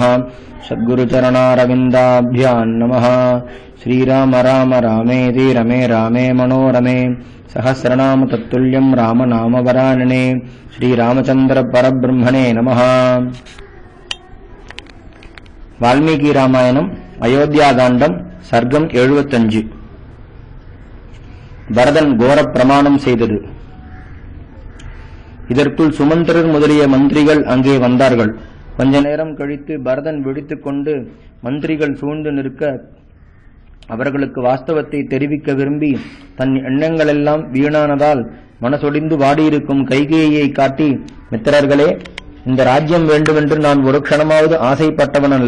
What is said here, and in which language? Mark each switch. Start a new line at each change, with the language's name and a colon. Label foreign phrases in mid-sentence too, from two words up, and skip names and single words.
Sanskrit: सद्गुरुचरणारविन्दाभ्यां नमः। श्रीराम राम रामेति रमे रामे मनोरमे सहस्रनाम तत्तुल्यं राम नाम वरानने। श्रीरामचंद्र परब्रह्मणे नमः।
Tamil: वाल्मीकि रामायणம் அயோத்தியாகாண்டம் சர்க்கம் 75. பரதன் கோர பிரமாணம் செய்தது. இதற்குள் சுமந்திரர் முதலிய மந்திரிகள் அங்கே வந்தார்கள். கொஞ்ச நேரம் கழித்து பரதன் விழித்துக் கொண்டு மந்திரிகள் சூழ்ந்து நிற்க அவர்களுக்கு வாஸ்தவத்தை தெரிவிக்க விரும்பி தன் எண்ணங்களெல்லாம் வீணானதால் மனசொடிந்து வாடியிருக்கும் கைகேயியை காட்டி, மித்திரர்களே, இந்த ராஜ்யம் வேண்டுமென்று நான் ஒரு க்ஷணமாவது ஆசைப்பட்டவன் அல்ல.